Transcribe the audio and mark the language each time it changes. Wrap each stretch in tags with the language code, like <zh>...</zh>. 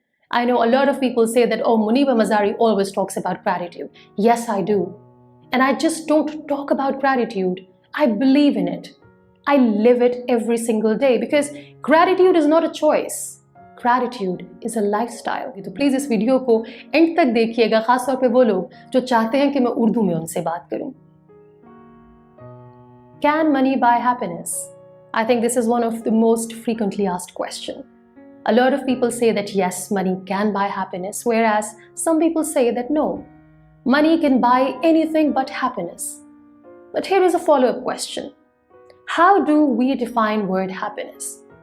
<en>I know a lot of people say that, oh, Muniba Mazari always talks about gratitude. Yes, I do. And I just don't talk about gratitude. I believe in it. I live it every single day because gratitude is not a choice. Gratitude is a lifestyle.</en> <hi>तो please इस video को and तक देखिएगा, खास तौर पे वो लोग जो चाहते हैं कि मैं उर्दू में उनसे बात करूं.</hi> <en>Can money buy happiness? I think this is one of the most frequently asked questions. A lot of people say that yes, money can buy happiness, whereas some people say that no, money can buy anything but happiness. But here is a follow-up question. How do we define word happiness?</en>